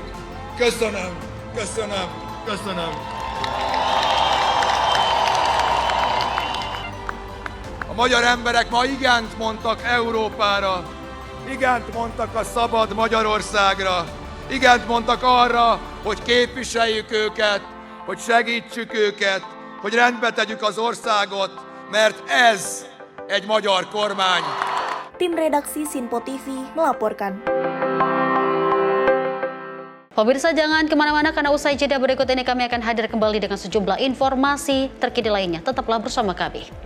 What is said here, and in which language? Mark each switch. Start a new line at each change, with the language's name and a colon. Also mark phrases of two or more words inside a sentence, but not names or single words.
Hungarian: Köszönöm, köszönöm, köszönöm. A magyar emberek ma igent mondtak Európára, igent mondtak a szabad Magyarországra, igent mondtak arra, hogy képviseljük őket, hogy segítsük őket, hogy rendbe tegyük az országot, mert ez egy magyar kormány.
Indonesian: Tim redaksi Simpo TV melaporkan. Pemirsa, jangan kemana-mana karena usai jeda berikut ini kami akan hadir kembali dengan sejumlah informasi terkini lainnya. Tetaplah bersama kami.